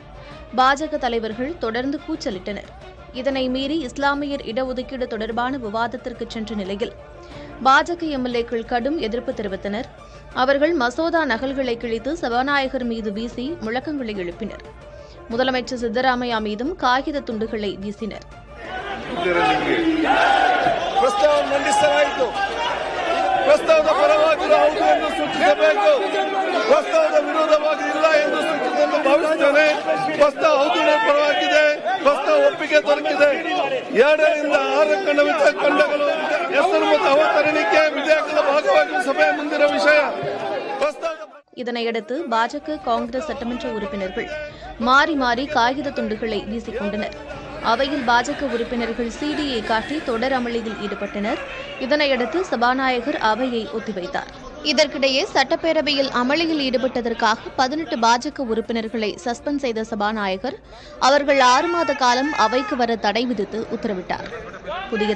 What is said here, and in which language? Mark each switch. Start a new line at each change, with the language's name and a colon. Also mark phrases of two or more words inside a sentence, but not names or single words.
Tamil: பாஜக தலைவர்கள் தொடர்ந்து கூச்சலிட்டனர். இதனை மீறி இஸ்லாமியர் இடஒதுக்கீடு தொடர்பான விவாதத்திற்கு சென்ற நிலையில் பாஜக எம்எல்ஏக்கள் கடும் எதிர்ப்பு தெரிவித்தனர். அவர்கள் மசோதா நகல்களை கிழித்து சபாநாயகர் மீது வீசி முழக்கங்களை எழுப்பினர். முதலமைச்சர் சித்தராமையா மீதும் காகித துண்டுகளை வீசினர்.
Kannada: ಪ್ರಸ್ತಾವದ ಪರವಾಗಿರುವ ಹೌದು ಎಂದು ಸೂಚಿಸಬೇಕು. ಪ್ರಸ್ತಾವದ ವಿರೋಧವಾಗಿ ಇಲ್ಲ ಎಂದು ಸೂಚಿಸಲು ಭಾವಿಸುತ್ತೇನೆ. ಪ್ರಸ್ತಾವ ಹೌದು ಪರವಾಗಿದೆ. ಪ್ರಸ್ತಾವ ಒಪ್ಪಿಗೆ ದೊರಕಿದೆ. 2 ರಿಂದ 6 ಖಂಡಗಳು ಹೆಸರು ಮತ್ತು ಅವತರಣಿಕೆ ವಿಧೇಯಕದ ಭಾಗವಾಗಿ ಸಭೆಯ ಮುಂದಿನ ವಿಷಯ.
Tamil: இதனையடுத்து பாஜக காங்கிரஸ் சட்டமன்ற உறுப்பினர்கள் மாறி மாறி காகித துண்டுகளை வீசிக் கொண்டனர். அவையில் பாஜக உறுப்பினர்கள் சிடியை காட்டி தொடர் அமளியில் ஈடுபட்டனர். இதனையடுத்து சபாநாயகர் அவையை ஒத்திவைத்தார். இதற்கிடையே சட்டப்பேரவையில் அமளியில் ஈடுபட்டதற்காக 18 பாஜக உறுப்பினர்களை சஸ்பெண்ட் செய்த சபாநாயகர் அவர்கள் 6 மாத காலம் அவைக்கு வர தடை விதித்து உத்தரவிட்டார்.